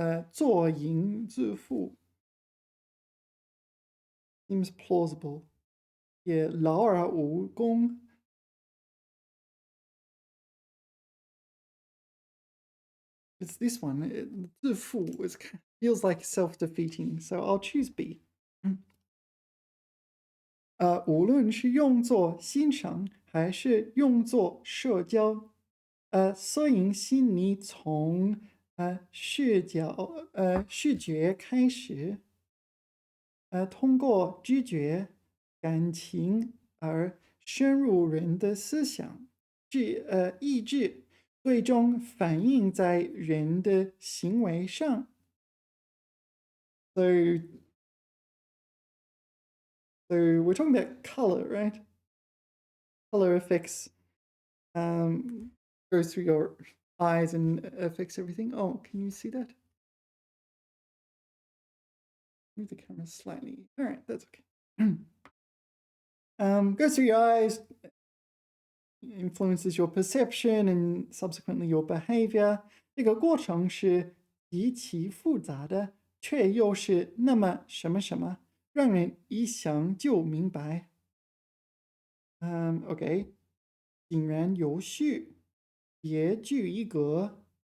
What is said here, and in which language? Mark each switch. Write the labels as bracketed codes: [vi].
[zh] 作营自负 [en] seems plausible. Yeah, [zh] 劳而无功. [en] It's this one. 自负 feels like self-defeating, so I'll choose B. [zh] 无论是用作欣赏还是用作社交，摄影心理从视觉开始，通过知觉、感情而深入人的思想、意志，最终反映在人的行为上。 [en] So we're talking about color, right? Color affects, goes through your eyes and affects everything. Oh, can you see that? Move the camera slightly. All right, that's okay. Goes through your eyes, influences your perception and subsequently your behavior. [zh] 这个过程是极其复杂的，却又是那么什么什么。让人一想就明白。 [en] OK， [zh] 井然有序，别具一格，